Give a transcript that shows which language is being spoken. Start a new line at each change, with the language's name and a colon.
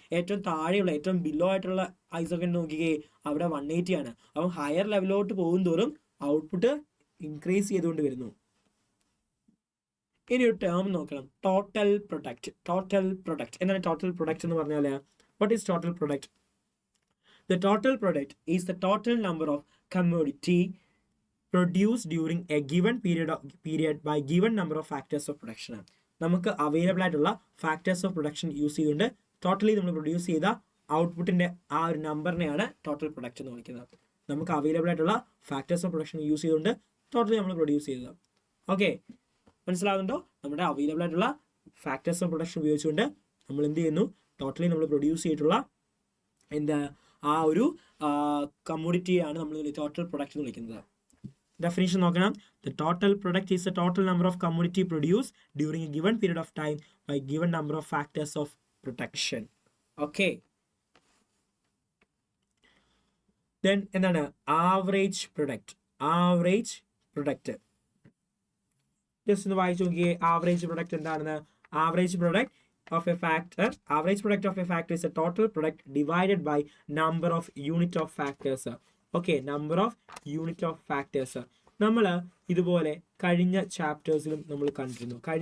Malayalam: ഏറ്റവും താഴെയുള്ള, ഏറ്റവും ബിലോ ആയിട്ടുള്ള ഐസോക്കൻ നോക്കിക്കേ, അവിടെ 180 ആണ്. അപ്പം ഹയർ ലെവലിലോട്ട് പോകും തോറും ഔട്ട്പുട്ട് ഇൻക്രീസ് ചെയ്തുകൊണ്ട് വരുന്നു. ഇനി ഒരു ടേം നോക്കണം, ടോട്ടൽ പ്രൊഡക്റ്റ്. ടോട്ടൽ പ്രൊഡക്റ്റ് എന്താണ് ടോട്ടൽ പ്രൊഡക്റ്റ് എന്ന് പറഞ്ഞാൽ?
English: What is total product? The total product is the total number of commodity produced during a given period by given number of factors of production.
Malayalam: നമുക്ക് available ആയിട്ടുള്ള factors of production use ചെയ്തുകൊണ്ട് totally നമ്മൾ produce ചെയ്ത ഔട്ട്പുട്ടിന്റെ ആ ഒരു നമ്പറിനെയാണ് total product എന്ന് വിളിക്കുന്നത്. നമുക്ക് അവൈലബിൾ ആയിട്ടുള്ള ഫാക്ടേഴ്സ് ഓഫ് പ്രൊഡക്ഷൻ യൂസ് ചെയ്തുകൊണ്ട് ടോട്ടലി നമ്മൾ പ്രൊഡ്യൂസ് ചെയ്തത്. ഓക്കെ, മനസ്സിലാകുന്നുണ്ടോ? നമ്മുടെ അവൈലബിൾ ആയിട്ടുള്ള ഫാക്ടേഴ്സ് ഓഫ് പ്രൊഡക്ഷൻ ഉപയോഗിച്ചുകൊണ്ട് നമ്മൾ എന്ത് ചെയ്യുന്നു? ടോട്ടലി നമ്മൾ പ്രൊഡ്യൂസ് ചെയ്തിട്ടുള്ള എന്താ ആ ഒരു കമ്മോഡിറ്റിയാണ് നമ്മൾ ടോട്ടൽ പ്രൊഡക്റ്റ് എന്ന് വിളിക്കുന്നത്. ഡെഫിനിഷൻ നോക്കണം.
English: The total product is the total number of commodity produced during a given period of time by given number of factors of production. Okay.
Malayalam: Then എന്താണ് average product? Average product just ഒന്ന് വായിച്ചു നോക്കിയേ. Average product എന്താണെന്ന്?
English: Average product of a factor, average product of a factor is a total product divided by number of unit of factors. Okay, number of unit of factors.
Malayalam: നമ്മൾ ഇതുപോലെ കഴിഞ്ഞ ചാപ്റ്റേഴ്സിലും നമ്മൾ കണ്ടിരുന്നു.